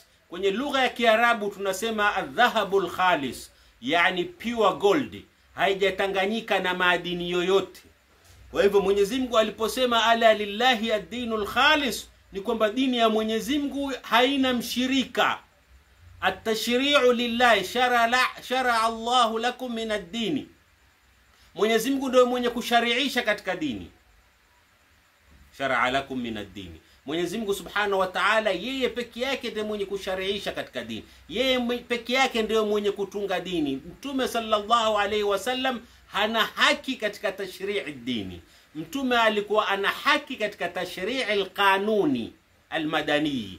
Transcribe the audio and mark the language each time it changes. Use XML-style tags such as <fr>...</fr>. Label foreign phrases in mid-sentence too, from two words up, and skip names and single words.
<sw>Kwenye lugha ya Kiarabu tunasema</sw> <ar>الذهب الخالص,</ar> <sw>yani</sw> <en>pure gold,</en> <sw>haijatanganyika na madini yoyote. Kwa hivyo Mwenyezi Mungu aliposema</sw> <ar>ألا لله الدين الخالص,</ar> <sw>ni kwamba dini ya Mwenyezi Mungu haina mshirika.</sw> <ar>التشريع لله شرع الله لكم من الدين.</ar> <sw>Mwenyezi Mungu ndio mwenye kushariisha katika dini.</sw> <ar>شرع لكم من الدين.</ar> <sw>Mwenyezi Mungu</sw> <ar>سبحانه وتعالى</ar> <sw>yeye peke yake ndiye mwenye kushariisha katika dini. Yeye peke yake ndiye mwenye kutunga dini. Mtume</sw> <ar>صلى الله عليه وسلم</ar> <sw>hana haki katika tashri'i dini. Mtume alikuwa ana haki katika</sw> <ar>تشريع القانون المدني.</ar>